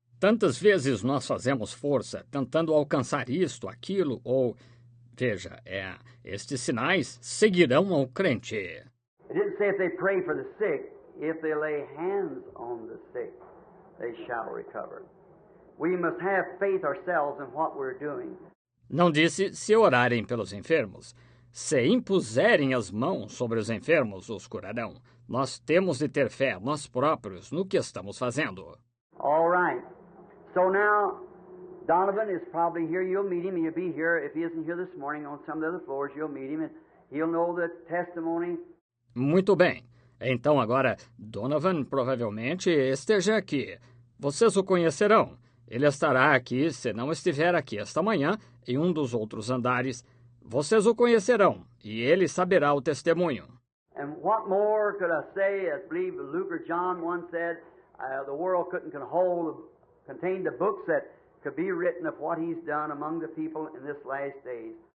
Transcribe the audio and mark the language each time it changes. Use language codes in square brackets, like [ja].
[pt] Tantas vezes nós fazemos força tentando alcançar isto, aquilo, ou, veja, estes sinais seguirão ao crente. [en] It didn't say if they pray for the sick, if they lay hands on the sick, they shall recover. We must have faith ourselves in what we're doing. [pt] Não disse se orarem pelos enfermos. Se impuserem as mãos sobre os enfermos, os curarão. Nós temos de ter fé, nós próprios, no que estamos fazendo. [en] All right. So now, Donovan is probably here. You'll meet him. He'll be here. If he isn't here this morning on some of the other floors, you'll meet him, and he'll know the testimony. [pt] Muito bem. Então agora, Donovan provavelmente esteja aqui. Vocês o conhecerão. Ele estará aqui, se não estiver aqui esta manhã, em um dos outros andares. Vocês o conhecerão, e ele saberá o testemunho. [en] And what more could I say? I believe Luke or John once said, the world couldn't contain the books that could be written of what he's done among the people in this last days.